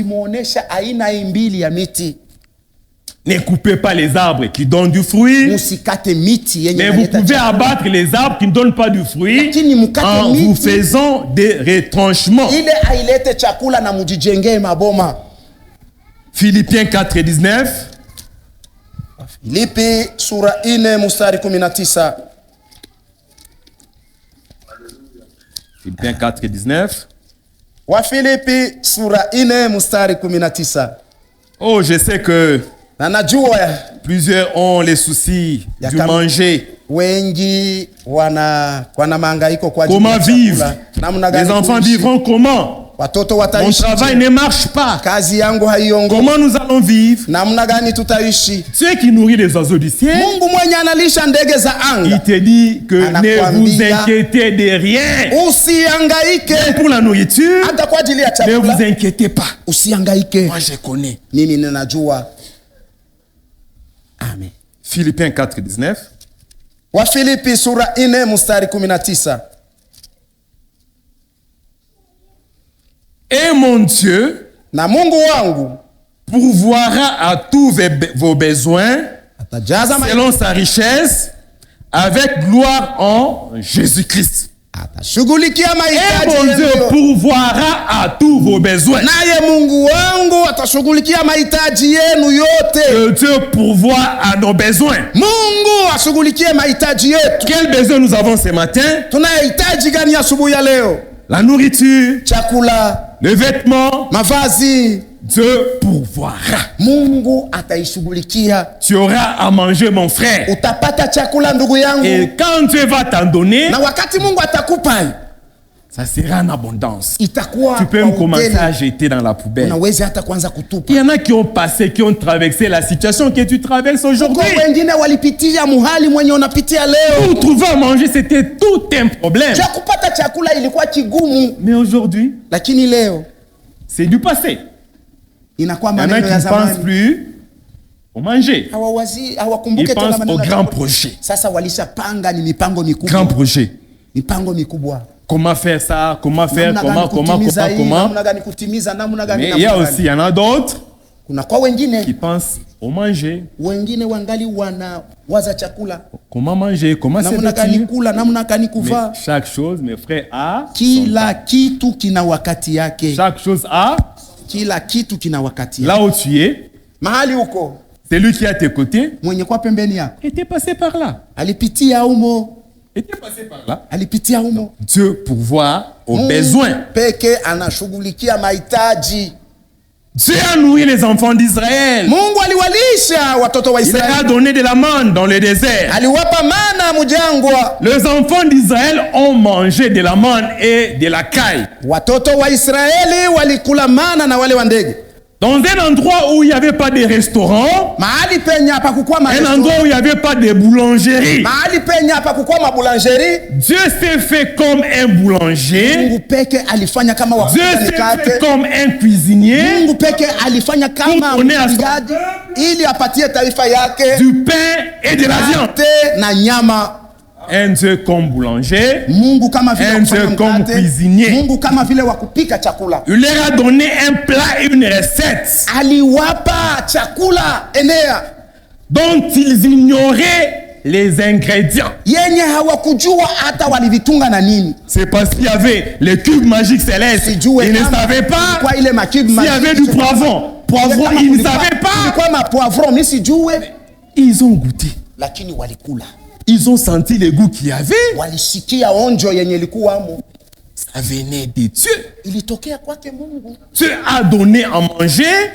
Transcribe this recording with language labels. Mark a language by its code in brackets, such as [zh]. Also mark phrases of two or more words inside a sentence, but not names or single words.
[fr] Ne coupez pas les arbres qui donnent du fruit, mais vous pouvez abattre les arbres qui ne donnent pas du fruit en vous faisant des retranchements. Philippiens 4:19. [sw] Filipi sura 4 mstari 19. [fr] Philippiens 4:19. [sw] Wafilipi sura 4 mstari 19. [fr] Oh, je sais que plusieurs ont les soucis du manger. Comment vivre? Les enfants vivront comment? Mon travail ne marche pas. Comment nous allons vivre? Dieu qui nourrit les oiseaux du ciel, il te dit que ne vous inquiétez de rien. Même pour la nourriture, ne vous inquiétez pas. Moi je connais. Amen. Philippiens 4:19. [sw] Wafilipi sura 4 mstari 19. [fr] Et mon Dieu [sw] na Mungu wangu [fr] pourvoira à tous vos besoins selon sa richesse avec gloire en Jésus-Christ. [sw] atashughulikia [fr] Et [sw] mahitaji [fr] mon Dieu [sw] yenu. [fr] pourvoira à tous vos besoins. [sw] Naye Mungu wangu atashughulikia mahitaji yenu yote. [fr] Que Dieu pourvoit à nos besoins. [sw] Mungu ashughulikie mahitaji yetu. [fr] Quel besoin nous avons ce matin? [sw] Tunahitaji gani asubuhi ya leo? [fr] La nourriture, [sw] Chakula, [fr] les vêtements. [sw] mavazi. [fr] Dieu pourvoira. [sw] Mungu ataishughulikia. [fr] Tu auras à manger, mon frère. [sw] Utapata chakula ndugu yangu. [fr] Et quand Dieu va t'en donner, [sw] Na wakati Mungu atakupa [fr] ça sera en abondance. [sw] itakuwa [fr] Tu peux [sw] kwa [fr] me commencer [sw] utele. [fr] à jeter dans la poubelle. [sw] Unaweza hata kwanza kutupa. [fr] Il y en a qui ont passé, qui ont traversé la situation que tu traverses aujourd'hui. [sw] Kwa wengine walipitia muhali mwenye unapitia leo. [fr] Pour trouver à manger, c'était tout un problème. [sw] Cha kupata chakula ilikuwa kigumu, [fr] Mais aujourd'hui, [sw] lakini leo [fr] c'est du passé. [sw] inakuwa [fr] Il y en a [sw] maneno [fr] qui [sw] ya [fr] ne pensent [sw] zamani. [fr] plus au manger. [sw] Hawakumbuke [fr] Ils [sw] tena [fr] pensent [sw] maneno [fr] au [sw] ya [fr] grand [sw] zamani. [fr] projet. [sw] Sasa walishapanga ni mipango [fr] Grand [sw] mikubwa. [fr] projet. [sw] Mipango mikubwa. [fr] Comment faire ça? Comment faire? [sw] Namna gani [fr] Comment? [sw] kutimiza hii, [fr] Comment? [sw] namna gani kutimiza, namna gani, [fr] Mais [sw] namna [fr] il y a [sw] gani. [fr] aussi, il y en a d'autres [sw] Kuna kwa wengine, [fr] qui pensent au manger. [sw] wengine wangali wanawaza chakula. [fr] Comment manger? Comment se [sw] Namna gani [fr] vêtir? [sw] kula, namna gani kuvaa. [fr] Mais chaque chose, mes frères, a son [sw] Kila [fr] temps. [sw] kitu kina wakati yake. [fr] Chaque chose a. [sw] Kila kitu kina wakati yake. [fr] Là où tu es, [sw] Mahali huko [fr] celui qui est à tes côtés [sw] mwenye kwa pembeni yako [fr] était passé par là. [sw] alipitia humo, [fr] Était passé par là. [sw] alipitia humo. [fr] Dieu pourvoit aux [sw] Mungu [fr] besoins. [sw] peke anashughulikia mahitaji. [fr] Dieu a nourri les enfants d'Israël. [sw] Mungu aliwalisha watoto wa [fr] Il leur a [sw] Israeli, [fr] donné de la manne dans le désert. [sw] aliwapa mana mujangwa. [fr] Les enfants d'Israël ont mangé de la manne et de la caille. [sw] Watoto wa Israeli walikula mana na wale wa ndege. [fr] Dans un endroit où il n'y avait pas de restaurant, [sw] Mahali penye hapakukuwa [fr] un [sw] maresto, [fr] endroit où il n'y avait pas de boulangerie. [sw] mahali penye hapakukuwa mabulangeri, [fr] Dieu s'est fait comme un boulanger. [sw] Mungu peke alifanya kama [fr] Dieu [sw] wakuta [fr] s'est fait [sw] mikate. [fr] comme un cuisinier. [sw] Mungu peke alifanya kama [fr] Pour donner à son [sw] mpigaji ili apatie taifa yake [fr] Du pain et de la viande. [sw] mkate na nyama. [fr] Un Dieu comme boulanger. [sw] Mungu kama vile [fr] Un [sw] wa kufanya [fr] Dieu comme [sw] mkate, [fr] cuisinier. [sw] Mungu kama vile wa kupika chakula. [fr] Il leur a donné un plat et une recette [sw] Aliwapa chakula enea [fr] dont ils ignoraient les ingrédients. [sw] yenye hawakujua hata walivitunga na nini. [fr] C'est parce qu'il y avait le cube magique céleste. [sw] Sijue [fr] Ils ne [sw] kama [fr] savaient pas [sw] kwa ile makibu [fr] s'il y avait du poivron. Poivron, ils ne savaient pas. [sw] Kwa mapoivron mimi sijue, [fr] Ils ont goûté. [sw] lakini walikula. [fr] Ils ont senti le goût qu'il y avait. [sw] Walisikia onjo yenye ilikuwamo. [fr] Ça venait de Dieu. [sw] Ilitokea kwake Mungu. [fr] Dieu a donné à manger